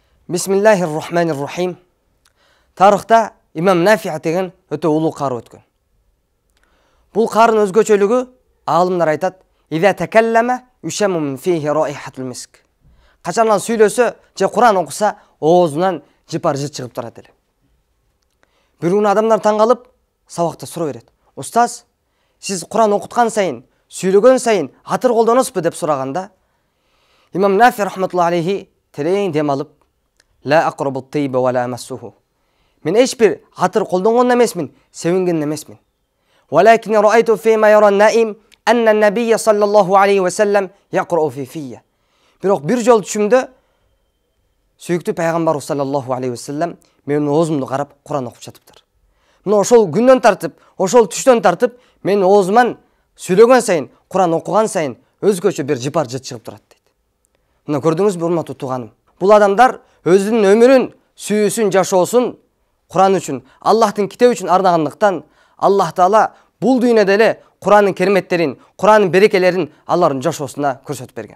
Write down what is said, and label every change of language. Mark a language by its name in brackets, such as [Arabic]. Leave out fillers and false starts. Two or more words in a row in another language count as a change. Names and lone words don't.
[Arabic] بسم الله الرحمن الرحيم. [Kyrgyz] Тарихта имам Нафи деген өтө улуу кары өткөн. Бул карын өзгөчөлүгү алымдар айтат: [Arabic] "إذا تكلم يشم من فيه رائحة المسك." [Kyrgyz] Качанан сүйлөсө же Куран окуса, оозунан жыпар жыт чыгып турат эле. Бир күнү адамдар таң калып, сабакта суроо берет: "Устаз, сиз Куран окуткан сайын, сүйлөгөн сайын атыр колдоносузбу?" деп сураганда, имам Нафи [Arabic] رحمة الله عليه [Kyrgyz] терең дем алып: [Arabic] "لا أقرب طيبا ولا أمسه." [Kyrgyz] Мен эчбир атыр колдонгон эмесмин, себинген эмесмин. [Arabic] ولكن رأيت فيما يرى النائم أن النبي صلى الله عليه وسلم يقرأ في في. [Kyrgyz] Бирок бир жол түшүмдө сүйүктүү пайгамбар [Arabic] صلى الله عليه وسلم [Kyrgyz] менин оозумду карап Куран окуп жатыптыр. Мына ошол күндөн тартып, ошол түштөн тартып, менин оозуман сүйлөгөн сайын, Куран окуган сайын өзгөчө бир жыпар жыт чыгып турат дейт. Мына көрдүңүзбү, урматтуу тууганым? Бул адамдар өзүнүн өмүрүн, сүйүүсүн, жашоосун Куран үчүн, Аллахтын китеби үчүн ардагандыктан, Аллах Таала бул дүйнөдө эле Куранын кереметтерин, Куранын берекелерин алардын жашоосуна көрсөтүп берген.